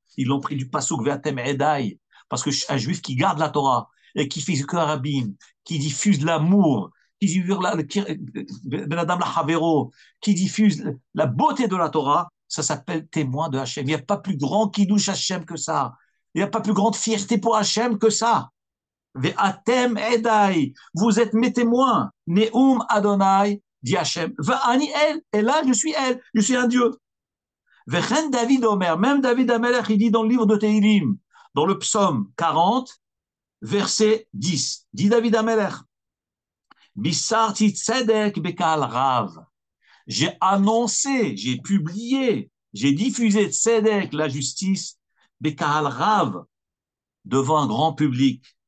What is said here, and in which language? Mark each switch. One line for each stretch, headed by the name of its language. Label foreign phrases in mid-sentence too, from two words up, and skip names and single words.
French: Ils l'ont pris du passouk,
Hebrew: ואתם עדי.
French: Parce qu'un juif qui garde la Torah et qui fait du karabim, qui diffuse l'amour, qui diffuse
Hebrew: בין אדם לחברו,
French: qui diffuse la beauté de la Torah, ça s'appelle témoin de Hachem. Il n'y a pas plus grand
Hebrew: קידוש השם
French: que ça. Il n'y a pas plus grande fierté pour Hachem que ça.
Hebrew: ואתם עדי.
French: Vous êtes mes témoins.
Hebrew: נאם ה, dit Hachem. ואני אל.
French: Et là, je suis elle. Je suis un Dieu.
Hebrew: וכן דוד אומר.
French: Même David Amelech, il dit dans le livre de Tehillim, dans le psaume 40, verset 10, dit David Amelech,
Hebrew: בשרתי צדק בקהל רב.
French: J'ai annoncé, j'ai publié, j'ai diffusé tzedek, la justice,
Hebrew: בקהל רב,
French: devant un grand public.